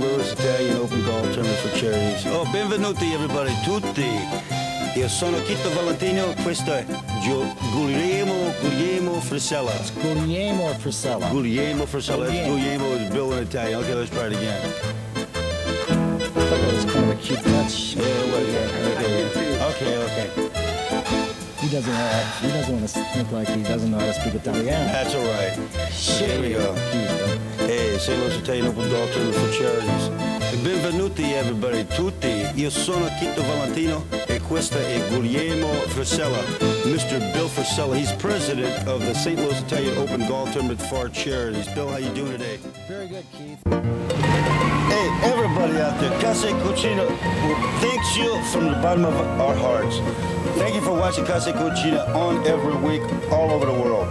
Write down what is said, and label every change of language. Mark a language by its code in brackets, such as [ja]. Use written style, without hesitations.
[en] Louis Italian Open Golf Tournament for Charities. [it] Oh, benvenuti [en] everybody, [it] tutti. Io sono Chito Valentino, questo è Guglielmo Fresta. [en] It's Guglielmo Fresta. Guglielmo Fresta. Guglielmo is Bill in Italian. Okay, let's try it again. I thought that was kind of a cute touch. Yeah, okay. He doesn't want to think like he doesn't know how to speak Italian. That's all right. Here we go. Hey, St. Louis Italian Open Golf Tournament for Charities. [it] Benvenuti [en] everybody, [it] tutti. Io sono Chito Valentino e questo è Guglielmo Fresta. [en] Mr. Bill Fresta. He's president of the St. Louis Italian Open Golf Tournament for Charities. Bill, how you doing today? Very good, Keith. Hey, everybody out there, Casa Cucina thanks you from the bottom of our hearts. Thank you for watching Casa Cucina on every week all over the world.